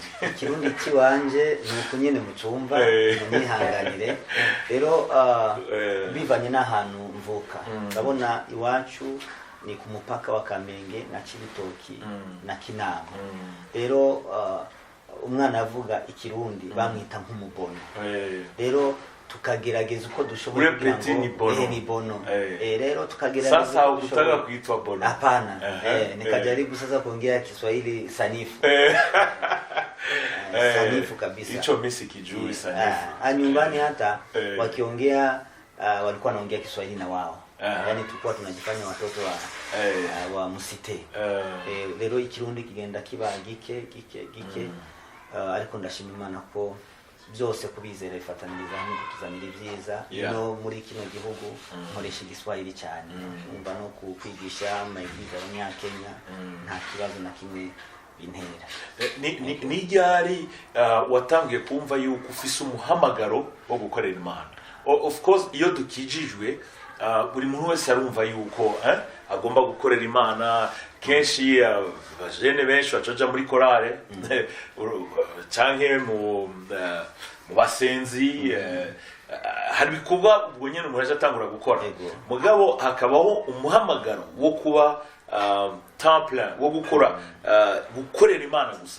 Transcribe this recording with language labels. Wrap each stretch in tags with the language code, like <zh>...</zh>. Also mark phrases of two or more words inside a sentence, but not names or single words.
<rn>Ikirundi kiwanje ni uko nyene mucumva mwihanganire rero bivanye n'ahantu mvuka ndabona iwacu ni ku mupaka wa Kamenge na Cibitoki na Kinama rero umwana avuga ikirundi bamwita nk'umubono rero tukagerageza uko dushobora kugira ngo ni bono rero tukagerageza</rn> <sw>sasa ukutaka kuitwa bono hapana nikajaribu sasa kuongea Kiswahili sanifu sanifu kabisa hicho mimi sikijui sanifu nyumbani hata wakiongea walikuwa wanaongea Kiswahili na wao yani tulikuwa tunajifanya watoto wa musite</sw> <rn>rero ikirundi kigenda kiba gike ariko ndashima Imana ko byose kubizera ifataniriza hamwe kutuzanira ibyiza no muri kino gihugu nkoresha igiswahili cyane umva no kwigisha amayigiza abanyakenya nta kibazo na kimwe bintera ni ryari watangiye kumva yuko ufise umuhamagaro wo gukorera Imana?</rn> <en>Of course</en> <rn>iyo dukijijwe buri muntu wese arumva yuko agomba gukorera Imana. Kenshi abajene benshi bacoja muri korale canke mu basenzi hari bikuba ubwo nyene umuntu atangura gukora mugabo hakabaho umuhamagaro wo kuba temple wo gukorera Imana gusa.</rn>